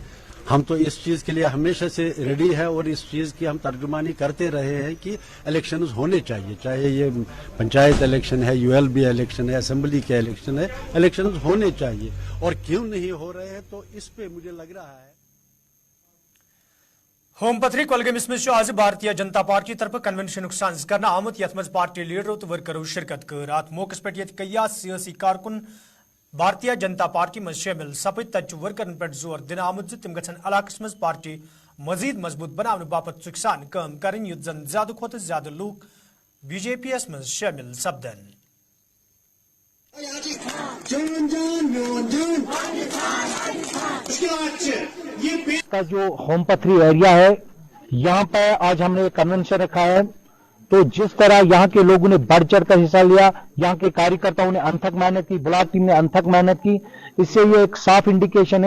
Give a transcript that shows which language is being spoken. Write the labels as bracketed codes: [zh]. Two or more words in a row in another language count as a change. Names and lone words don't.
[hi] हम तो इस चीज़ के लिए हमेशा से रेडी है, और इस चीज़ की हम तर्जुमानी करते रहे हैं कि इलेक्शंस होने चाहिए, चाहे ये पंचायत इलेक्शन है, ULB इलेक्शन है, असेंबली के इलेक्शन है, इलेक्शंस होने चाहिए। और क्यों नहीं हो रहे हैं, तो इस पे मुझे लग रहा है [ks] होम पथरी कोलगमिस में आज भारतीय जनता पार्टी तरफ कन्वेंशन सांझ करना आमुत, यथ मज पार्टी लीडरों तो वर्करों शिरकत कर। अत मौके पे कई सियासी कारकुन भारतीय जनता पार्टी में शामिल सपद, तत वर्करन पे जोर दिन आमुत तिम गन इलाकस मज पार्टी मजीद मजबूत बनाने बापत चुकसान कम करें, युत जन ज्यादा खोत ज्यादा लोग BJP मज शामिल सपदन। [hi] का जो होम पथरी एरिया है, यहाँ पर आज हमने कन्वेंशन रखा है। तो जिस तरह यहाँ के लोगों ने बढ़ चढ़ कर हिस्सा लिया, यहाँ के कार्यकर्ताओं ने अनथक मेहनत की, [en] block team [hi] ने अनथक मेहनत की, इससे ये एक साफ इंडिकेशन है।